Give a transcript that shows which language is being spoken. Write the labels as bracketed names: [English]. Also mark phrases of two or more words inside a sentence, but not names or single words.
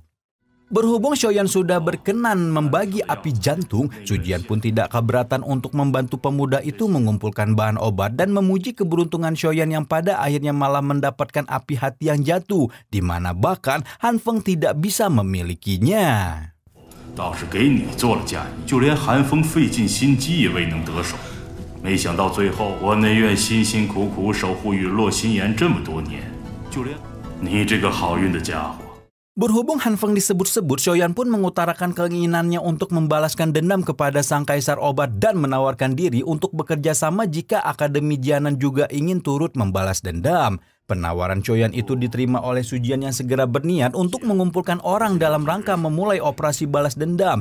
[Indonesian] Berhubung Xiaoyan sudah berkenan membagi api jantung, Sujian pun tidak keberatan untuk membantu pemuda itu mengumpulkan bahan obat dan memuji keberuntungan Xiaoyan yang pada akhirnya malah mendapatkan api hati yang jatuh, di mana bahkan Han Feng tidak bisa memilikinya. [Chinese] 倒是给你做了嫁衣，就连韩风费尽心机也未能得手。没想到最后我内院辛辛苦苦守护陨落心炎这么多年，就连你这个好运的家伙。 [Indonesian] Berhubung Han Feng disebut-sebut, Xiaoyan pun mengutarakan keinginannya untuk membalaskan dendam kepada sang kaisar obat dan menawarkan diri untuk bekerja sama jika Akademi Jianan juga ingin turut membalas dendam. Penawaran Xiaoyan itu diterima oleh Sujian yang segera berniat untuk mengumpulkan orang dalam rangka memulai operasi balas dendam.